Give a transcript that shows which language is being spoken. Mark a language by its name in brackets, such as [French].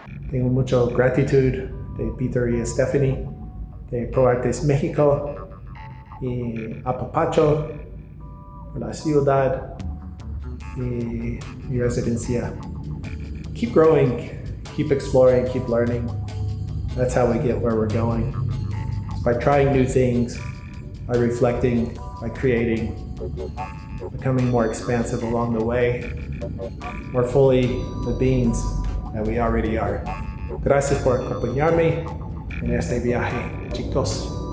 [Spanish] Tengo mucha gratitud de Peter y Stephanie, de ProArtes México y Apapacho, por la ciudad y mi residencia. [English] Keep growing, keep exploring, keep learning. That's how we get where we're going. It's by trying new things, by reflecting, by creating, becoming more expansive along the way, more fully the beings that we already are. [Spanish] Gracias por acompañarme en este viaje, chicos.